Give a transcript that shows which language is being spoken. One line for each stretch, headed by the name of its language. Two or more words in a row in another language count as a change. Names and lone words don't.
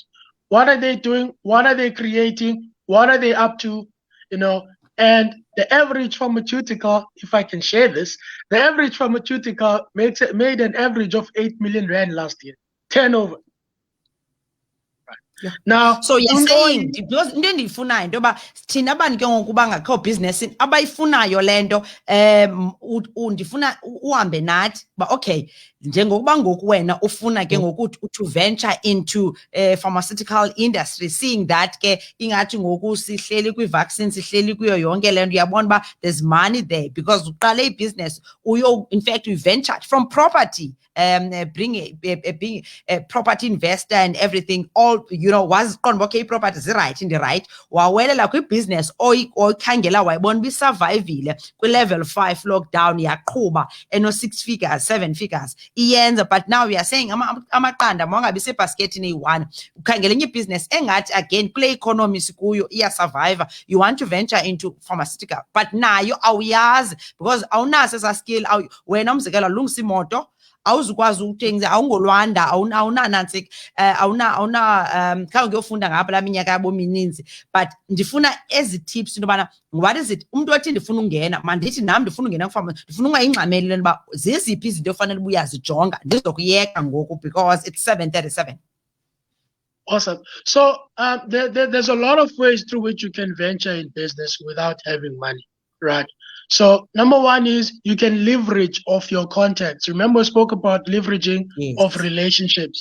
English: What are they doing? What are they creating? What are they up to? And the average pharmaceutical, if I can share this, the average pharmaceutical made an average of 8 million rand last year, turnover. Yeah. Now, so you're saying because
Xhosa: into endiyifunayo into yoba thina abantu ke ngoku bangakho business abayifunayo le nto ndifuna uhambe nathi ba okay njengokuba ngoku wena ufuna ke ngoku
English: to venture into pharmaceutical industry, seeing that
Xhosa: ke ingathi ngoku sihleli kwi-vaccine, sihleli kuyo yonke le nto, uyabona uba
English: there's money there because
Xhosa: uqale ibhizinesi
English: in fact we ventured from property, being a property investor and everything, all,
Xhosa: waziqonda uba okay ii-property zirayithi ndirayithi, wawelela kwibhizinesi oyikhangela wayibona uba isurvivile kwi-level 5 lockdown, yaqhuba eno-6 figures, 7 figures, iyenza.
English: But now we are saying
Xhosa: amaqanda mawangabi sebhaskethini eyi-1, ukhangela enye ibhizinesi engathi again kule economy sikuyo iyasurvive,
English: you want to venture into pharmaceutical but
Xhosa: nayo awuyazi
English: because
Xhosa: awunaso esa
English: skill.
Xhosa: Wena umzekelo lungisa imoto, awuzukwazi ukuthengisa, awungolwanda, awunanantsika, khange uyofunda ngapha laa minyaka yabo mininzi. But ndifuna ezi tips into yobana
English: what is it,
Xhosa: umntu othi ndifuna ungena, mandithi nam ndifuna ungena kufama, ndifuna ungayingxameli lento uba zeziphi izinto ofanele uba uyazijonga ndizokuyeka ngoku
English: because it's 7:37. Awesome. So there's a lot of ways through which you can venture in business without having money, right? So number one is you can leverage off your contacts. Remember, we spoke about leveraging of relationships.